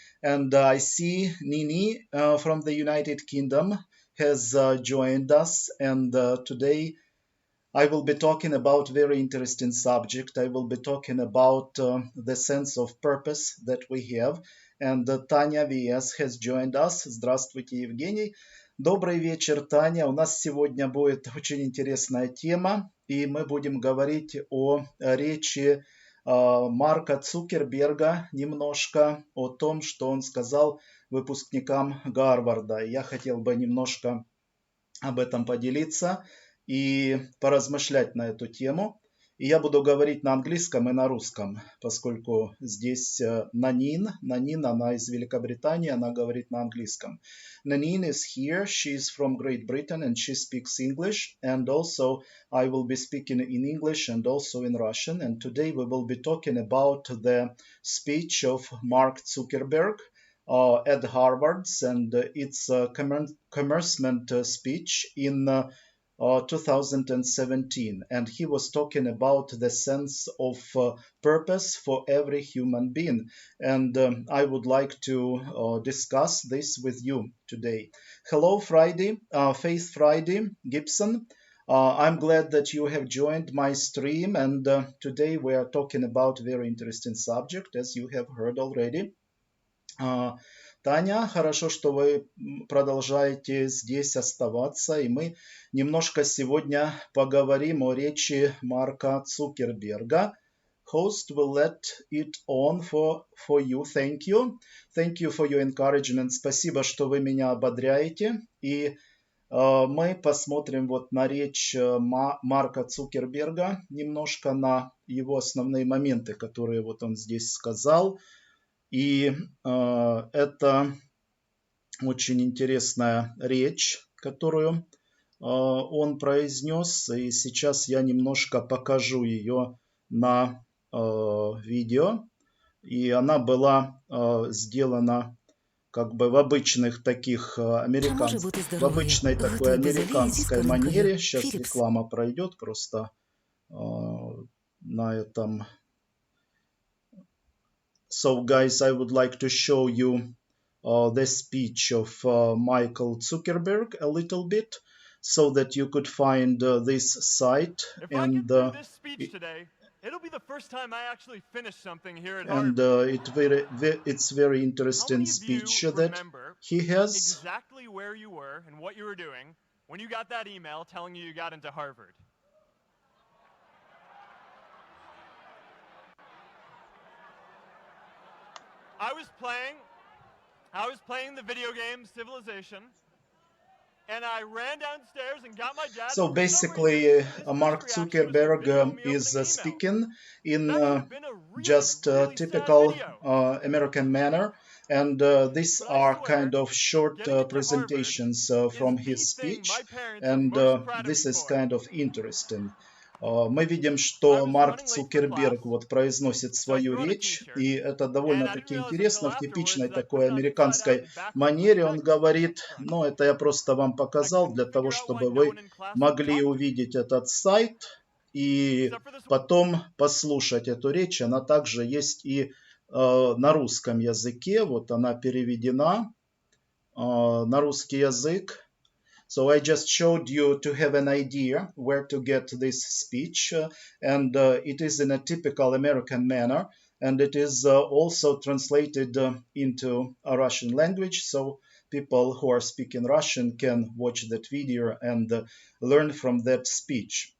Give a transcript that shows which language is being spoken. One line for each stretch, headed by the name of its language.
English: And I see Nini from the United Kingdom has joined us. And today I will be talking about very interesting subject. I will be talking about the sense of purpose that we have. And Tanya VS has joined us.
Russian: Здравствуйте, Евгений. Добрый вечер, Таня. У нас сегодня будет очень интересная тема, и мы будем говорить о речи Марка Цукерберга немножко, о том, что он сказал выпускникам Гарварда. Я хотел бы немножко об этом поделиться и поразмышлять на эту тему. И я буду говорить на английском и на русском, поскольку здесь Нанин, она из Великобритании, она говорит на английском.
English: Nanine is here, she is from Great Britain and she speaks English, and also I will be speaking in English and also in Russian, and today we will be talking about the speech of Mark Zuckerberg at Harvard's, and its commencement speech in 2017, and he was talking about the sense of purpose for every human being, and I would like to discuss this with you today. Hello, Faith Friday Gibson. I'm glad that you have joined my stream, and today we are talking about a very interesting subject, as you have heard already.
Russian: Таня, хорошо, что вы продолжаете здесь оставаться, и мы немножко сегодня поговорим о речи Марка Цукерберга.
English: Host will let it on for you. Thank you. Thank you for your encouragement.
Russian: Спасибо, что вы меня ободряете. И мы посмотрим вот на речь Марка Цукерберга, немножко на его основные моменты, которые вот он здесь сказал. И это очень интересная речь, которую он произнес. И сейчас я немножко покажу ее на видео. И она была сделана как бы в обычных таких в обычной такой американской манере. Сейчас реклама пройдет просто на этом.
English: So, guys, I would like to show you the speech of Michael Zuckerberg a little bit, so that you could find this site. If I get through this speech today, it'll be the first time I actually finish something here at Harvard. And it's very interesting speech that he has. Exactly where you were and what you were doing when you got that email telling you got into Harvard. I was playing the video game Civilization, and I ran downstairs and got my dad. So basically, Mark Zuckerberg is speaking in just typical American manner, and these are kind of short presentations from his speech, and this is kind of interesting.
Russian: Мы видим, что Марк Цукерберг вот произносит свою речь, и это довольно-таки интересно, в типичной такой американской манере он говорит, но это я просто вам показал для того, чтобы вы могли увидеть этот сайт и потом послушать эту речь. Она также есть и на русском языке, вот она переведена на русский язык.
English: So I just showed you to have an idea where to get this speech, and it is in a typical American manner, and it is also translated into a Russian language, so people who are speaking Russian can watch that video and learn from that speech.